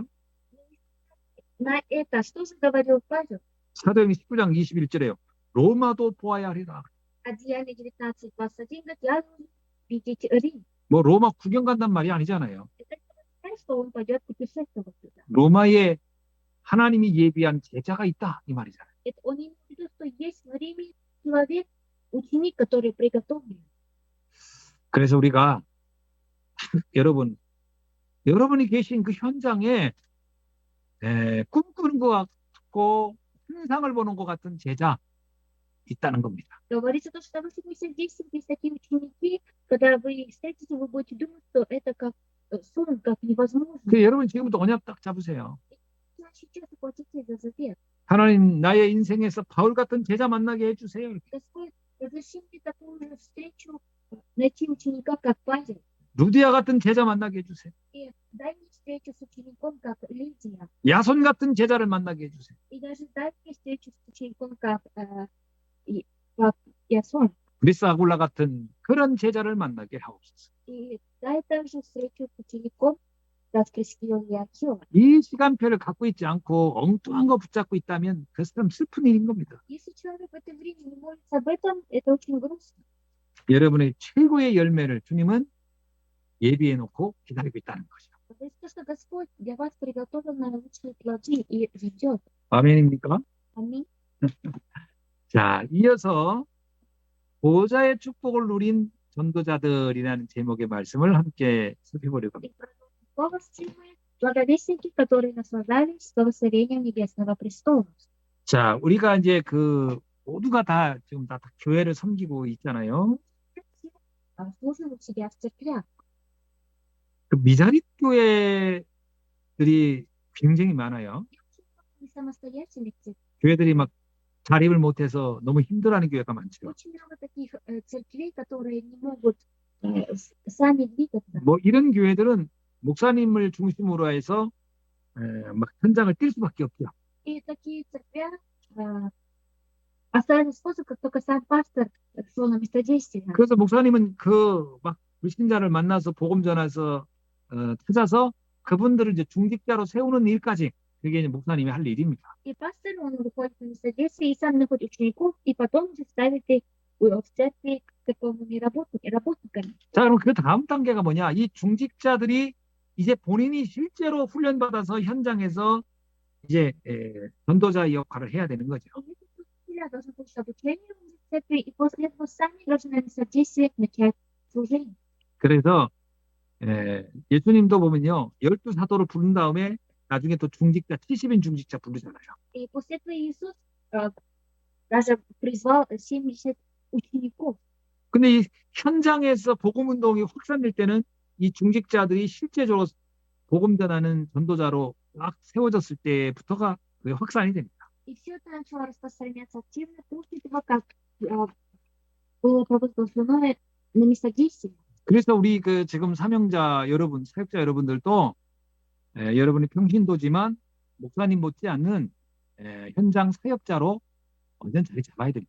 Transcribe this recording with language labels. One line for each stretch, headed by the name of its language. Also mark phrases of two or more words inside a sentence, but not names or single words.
Russian: На это что же говорил Павел?
Korean: 사도행전 19장 21절에요. 로마도 보아야 하리라.
Russian: Одеяние 19:21 говорит, я должен видеть Рим.
Korean: 뭐 로마 구경 간단 말이 아니잖아요.
Russian: Это не означает, что он пойдет путешествовать туда.
Korean: 로마에 하나님이 예비한 제자가 있다 이 말이잖아요.
Russian: Это он имеет в виду, что есть в Риме человек, ученик, который приготовлен.
Korean: 그래서 우리가 여러분이 계신 그 현장에 꿈꾸는 것 같고 환상을 보는 것 같은 제자 있다는 겁니다.
Russian: Говорится то, что вы сегодня здесь есть такие ученики, когда вы встретите, вы будете думать, что это как сон, как невозможно.
Korean: 그 여러분 지금부터 언약 딱 잡으세요.
Russian: Значит, сейчас платите за завет.
Korean: 하나님 나의 인생에서 바울 같은 제자 만나게 해주세요.
Russian: Господь, разреши мне такую же встречу, найти ученика, как Павел.
Korean: 루디아 같은 제자 만나게 해주세요.
Russian: И дай мне встречу с учеником, как Лидия.
Korean: 야손 같은 제자를 만나게 해주세요.
Russian: И даже дай мне встречу с учеником, как Ясон.
Korean: 그리스 아굴라 같은 그런 제자를 만나게 하옵소서.
Russian: И дай также встречу с учеником, как Прескила и Акила.
Korean: 이 시간표를 갖고 있지 않고 엉뚱한 거 붙잡고 있다면 그 사람 슬픈 일인 겁니다.
Russian: Если человек в это время не молится об этом, это очень грустно.
Korean: 여러분의 최고의 열매를 주님은 예비해 놓고 기다리고 있다는 거죠.
Russian: Это то, что Господь для вас приготовил наилучшие плоды и ждет.
Korean: 아멘입니까?
Russian: Аминь.
Korean: 자, 이어서 보좌의 축복을 누린 전도자들이라는 제목의 말씀을 함께 살펴보려고
Russian: И
Korean: 합니다.
Russian: продолжим слово с темой благовестники, которые наслаждались благословением Небесного престола.
Korean: 자, 우리가 이제 그 모두가 다 지금 다 교회를 섬기고 있잖아요.
Russian: Служат себя в церквях.
Korean: 그 미자립 교회들이 굉장히 많아요.
Russian: Не самостоятельных церквей.
Korean: 교회들이 막 자립을 못해서 너무 힘들어하는 교회가 많죠.
Russian: Очень много таких церквей, которые не могут сами двигаться.
Korean: 뭐 이런 교회들은 목사님을 중심으로 해서 막 현장을 뛸 수밖에 없죠.
Russian: И такие церквя оставили способ, как только сам пастор шел на местодействие.
Korean: 그래서 목사님은 그 막 불신자를 만나서 복음 전해서 찾아서 그분들을 이제 중직자로 세우는 일까지 그게 이제 목사님이 할 일입니다.
Russian: И пастор, он выходит на местодействие и сам находит учеников, и потом уже ставит их в церкви церковными работниками.
Korean: 자, 그럼 그 다음 단계가 뭐냐? 이 중직자들이 이제 본인이 실제로 훈련받아서 현장에서 이제 전도자의 역할을 해야 되는 거죠.
Russian: Учителя должны получить обучение в церкви, и после этого сами должны на местодействие начать служение.
Korean: 그래서 예수님도 보면요, 12사도를 부른 다음에 나중에 또 중직자, 70인 중직자 부르잖아요.
Russian: И после этого Иисус даже призвал 70 учеников.
Korean: 근데 이 현장에서 복음 운동이 확산될 때는 이 중직자들이 실제적으로 복음 전하는 전도자로 막 세워졌을 때부터가 그게 확산이 됩니다.
Russian: И все это начало распространяться активно после того, как было провозглашено на местодействие.
Korean: 그래서 우리 그 지금 사명자 여러분, 사역자 여러분들도 여러분이 평신도지만 목사님 못지않는 현장 사역자로 완전 자리 잡아야 됩니다.